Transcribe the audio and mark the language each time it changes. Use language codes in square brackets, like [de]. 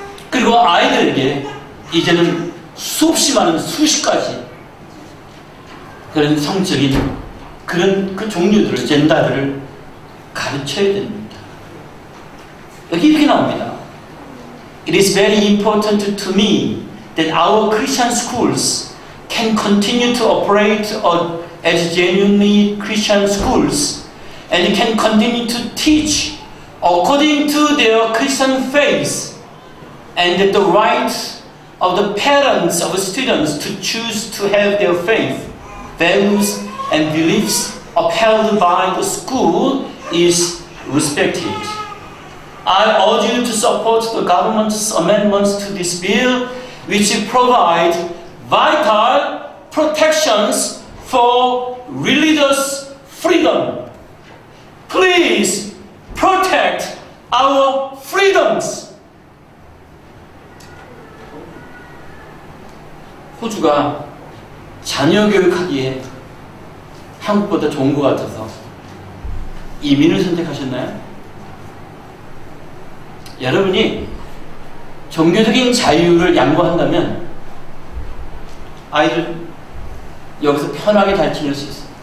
[ko] 그리고 아이들에게 이제는 수없이 많은 수십 가지 그런 성적인 그런 그 종류들을, 젠더들을 가르쳐야 됩니다. 여기 이렇게 나옵니다. [en] It is very important to me that our Christian schools can continue to operate a as genuinely Christian schools and can continue to teach according to their Christian faith, and that the right of the parents of students to choose to have their faith, values, and beliefs upheld by the school is respected. I urge you to support the government's amendments to this bill, which provide vital protections for religious freedom. Please protect our freedoms. [ko] 호주가 자녀 교육하기에 한국보다 좋은 것 같아서 이민을 선택하셨나요? 여러분이 종교적인 자유를 양보한다면 아이들 여기서 편하게 잘 지낼 수 있어요.